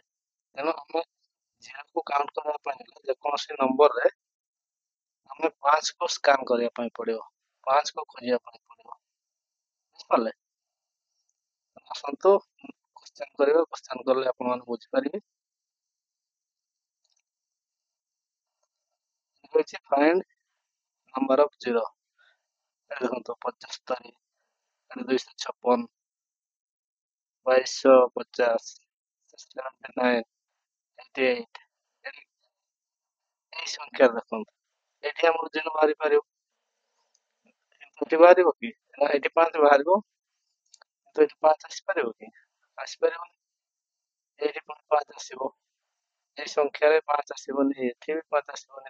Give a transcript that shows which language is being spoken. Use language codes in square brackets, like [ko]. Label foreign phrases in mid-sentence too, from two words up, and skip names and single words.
[or] ତେଣୁ ଆମେ 0କୁ କାଉଣ୍ଟ କରିବା ପାଇଁ ହେଲେ ଯେକୌଣସି ନମ୍ବରରେ ଆମେ 5କୁ ସ୍କାନ୍ କରିବା ପାଇଁ ପଡ଼ିବ, 5କୁ ଖୋଜିବା ପାଇଁ ପଡ଼ିବ। ବୁଝିପାରିଲେ? ଆସନ୍ତୁ କ୍ୱେଶ୍ଚନ୍ କରିବା, କ୍ୱେଶ୍ଚନ୍ କଲେ ଆପଣମାନେ ବୁଝିପାରିବେ। [bn] হচ্ছে [en] find number of zero. [bn] দেখুন তো 75, 256, 2250, 79, 88, এই [or] ସଂଖ୍ୟା ଦେଖନ୍ତୁ। ଏଠି ଆମର ଜିରୋ ବାହାରି ପାରିବ, କିନ୍ତୁ ଏଠି ବାହାରିବ କି? ନା ଏଠି 5 ବାହାରିବ, କିନ୍ତୁ ଏଠି 5 ଆସିପାରିବ କି? ଆସିପାରିବନି। ଏଇଠି ପୁଣି 5 ଆସିବ, ଏଇ ସଂଖ୍ୟାରେ 5 ଆସିବନି, ଏଠି ବି 5 ଆସିବନି।